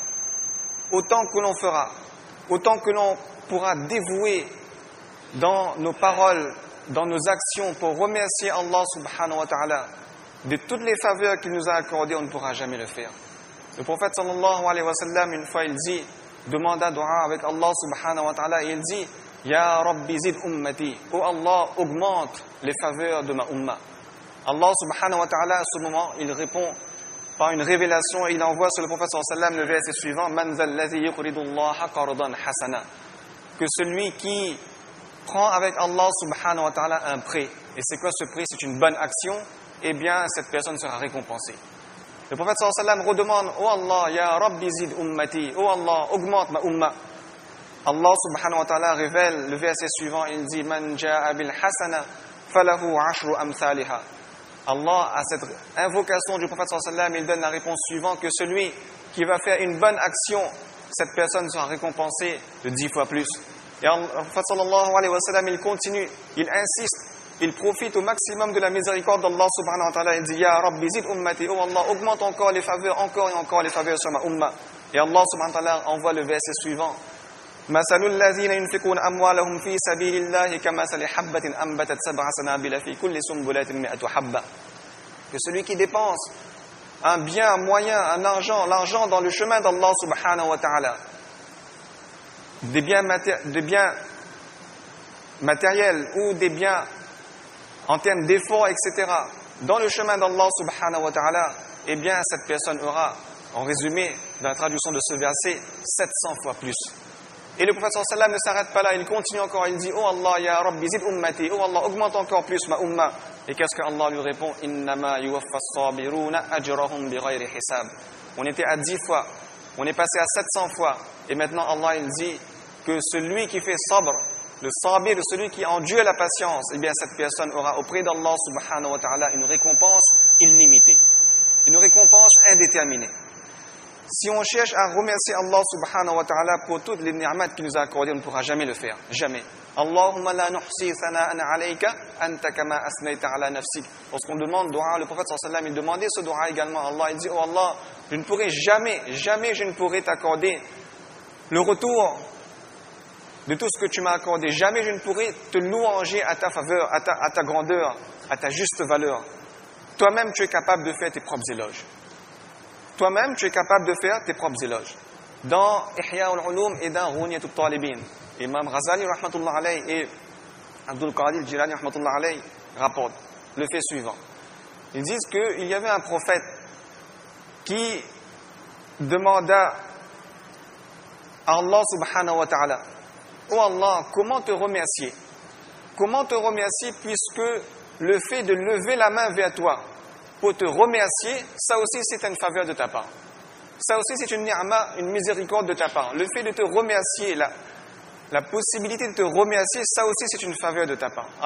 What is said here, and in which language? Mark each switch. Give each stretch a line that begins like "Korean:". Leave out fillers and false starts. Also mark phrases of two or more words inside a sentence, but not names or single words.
French: Autant que l'on fera, autant que l'on pourra dévouer dans nos paroles, dans nos actions pour remercier Allah
Arabic: سبحانه وتعالى
French: de toutes les faveurs qu'il nous a accordées, on ne pourra jamais le faire. Le prophète
Arabic: صلى الله عليه وسلم,
French: une fois il dit, demanda dua avec Allah
Arabic: سبحانه وتعالى
French: et il dit
Arabic: يا رب زد أمتي,
French: oh Allah, augmente les faveurs de ma umma. Allah
Arabic: سبحانه وتعالى,
French: à ce moment, il répond par une révélation et il envoie sur le prophète
Arabic: صلى الله عليه وسلم
French: le verset suivant
Arabic: من ذا الذي يقرض الله قرضا حسنا,
French: que celui qui prend avec Allah
Arabic: سبحانه وتعالى
French: un prêt, et c'est quoi ce prêt? C'est une bonne action, eh bien cette personne sera récompensée. Le prophète
Arabic: صلى الله عليه وسلم
French: redemande Oh Allah,
Arabic: يا رب زد أمتي,
French: oh Allah, augmente ma umma. Allah
Arabic: سبحانه وتعالى
French: révèle le verset suivant, il dit
Arabic: من جاء بالحسنة فله عشر أمثالها.
French: Allah, à cette invocation du prophète
Arabic: صلى الله عليه وسلم,
French: il donne la réponse suivante, que celui qui va faire une bonne action, cette personne sera récompensée de 10 fois plus. Et le prophète
Arabic: صلى الله عليه وسلم,
French: il continue, il insiste, il profite au maximum de la miséricorde d'Allah
Arabic: سبحانه وتعالى,
French: il dit
Arabic: يا رب زد أمتي,
French: oh Allah, augmente encore les faveurs, encore et encore les faveurs sur ma umma.
Arabic: Et Allah سبحانه وتعالى
French: envoie le verset suivant
Arabic: مثل الذين ينفقون أموالهم في سبيل الله كمثل حبة أنبتت 7 سنابل في كل سنبلة 100 حبة.
French: Que celui qui dépense un bien, un moyen, un argent, l'argent dans le chemin d'Allah
Arabic: سبحانه وتعالى,
French: des biens matériels ou des biens en termes d'efforts, etc., dans le chemin d'Allah
Arabic: سبحانه وتعالى,
French: eh bien cette personne aura, en résumé, dans la traduction de ce verset, 700 fois plus. Et le prophète
Arabic: صلى الله عليه وسلم
French: ne s'arrête pas là, il continue encore, il dit « Oh Allah,
Arabic: يا رب زد أمتي,
French: oh Allah, augmente encore plus ma umma. » Et qu'est-ce que Allah lui répond? «
Arabic: إنما يوفى الصابرون أجرهم بغير حساب.
French: » On était à 10 fois On est passé à 700 fois. Et maintenant, Allah, il dit que celui qui fait sabr, le sabir, celui qui endure la patience, eh bien, cette personne aura auprès d'Allah
Arabic: سبحانه وتعالى
French: une récompense illimitée. Une récompense indéterminée. Si on cherche à remercier Allah
Arabic: سبحانه وتعالى
French: pour toutes les ni'mat qu'il nous a accordées, on ne pourra jamais le faire. Jamais.
Arabic: اللهم لا نحصي ثناء عليك أنت كما أثنيت على نفسك.
French: Lorsqu'on demande dua, le prophète
Arabic: صلى الله عليه وسلم,
French: il demandait ce dua également à Allah. Il dit, oh Allah, je ne pourrai jamais je ne pourrai t'accorder le retour de tout ce que tu m'as accordé. Jamais je ne pourrai te louanger à ta faveur, à ta grandeur, à ta juste valeur. Toi-même, tu es capable de faire tes propres éloges. Toi-même, tu es capable de faire tes propres éloges. Dans Ihya al-Ulum et dans Ghunyat al-Talibin, Imam Ghazali
Arabic: رحمة الله عليه
French: et Abdul Qadir Jilani
Arabic: رحمة الله عليه
French: rapportent le fait suivant. Ils disent qu'il y avait un prophète qui demanda à Allah
Arabic: سبحانه وتعالى,
French: oh Allah, comment te remercier? Comment te remercier puisque le fait de lever la main vers toi pour te remercier, ça aussi c'est une faveur de ta part. Ça aussi c'est une ni'ma, une miséricorde de ta part. Le fait de te remercier, la possibilité de te remercier, ça aussi c'est une faveur de ta part.